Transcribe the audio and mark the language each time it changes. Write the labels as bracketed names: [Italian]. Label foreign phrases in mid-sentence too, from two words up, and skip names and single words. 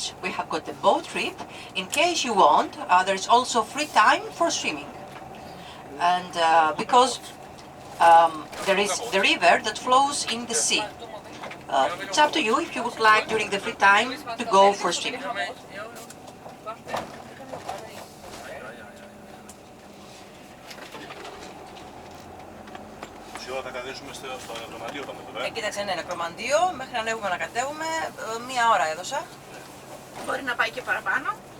[English] We have got the boat trip. In case you want, there's also free time for swimming. And because there is the river that flows in the sea. It's up to you if you would like during the free time to go for swimming. [Greek] Ώρα θα κατέβουμε στο νεκρομαντίο πάμε τώρα. Κοίταξε, ναι, νεκρομαντίο, μέχρι να ανέβουμε να κατέβουμε, μία ώρα έδωσα. Μπορεί να πάει και παραπάνω.